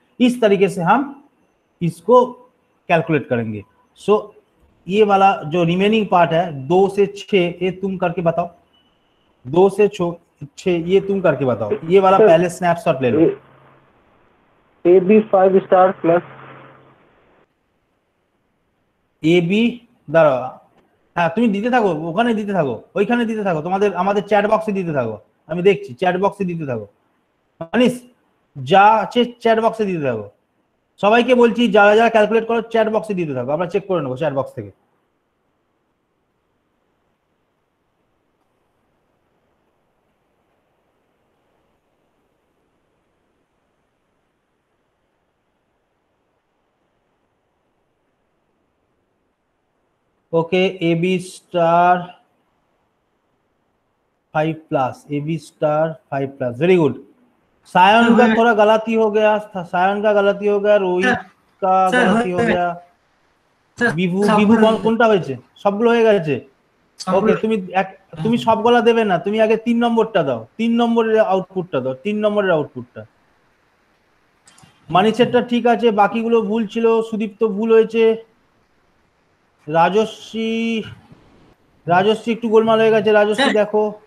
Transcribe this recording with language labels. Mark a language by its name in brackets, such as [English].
[Hindi] इस तरीके से हम इसको कैलकुलेट करेंगे। सो ये वाला जो रिमेनिंग पार्ट है 2 से 6 ये तुम करके बताओ, 2 से 6 ये तुम करके बताओ। ये वाला पहले स्नैपशॉट ले लो। AB 5 स्टार प्लस [Bangla] AB দাঁড়াও, হ্যাঁ তুমি দিতে থাকো, ওখানে দিতে থাকো, ওইখানে দিতে থাকো, তোমাদের আমাদের চ্যাট বক্সে দিতে থাকো, আমি দেখছি চ্যাট বক্সে দিতে থাকো। মানিস যা আছে চ্যাট বক্সে দিতে থাকো, সবাইকে বলছি যারা যারা ক্যালকুলেট করো চ্যাট বক্সে দিতে থাকো, আমরা চেক করে নেবো চ্যাট বক্স থেকে। [Hindi] Okay AB star 5 plus, AB star 5 plus, very good. Sion का थोड़ा गलती हो गया, सायन का गलती हो गया, रोहित का गलती हो गया, [Bangla] বিভু বিভু কোনটা হয়েছে, সবগুলো হয়ে গেছে। ওকে তুমি সবগুলা দেবে না, তুমি আগে 3 নম্বরটা দাও, 3 নম্বরের আউটপুটটা দাও, 3 নম্বরের আউটপুটটা। মানিসেরটা ঠিক আছে, বাকিগুলো ভুল ছিল, সুদীপ্ত ভুল হয়েছে, রাজশ্রী একটু গোলমাল হয়ে গেছে, রাজশ্রী দেখো।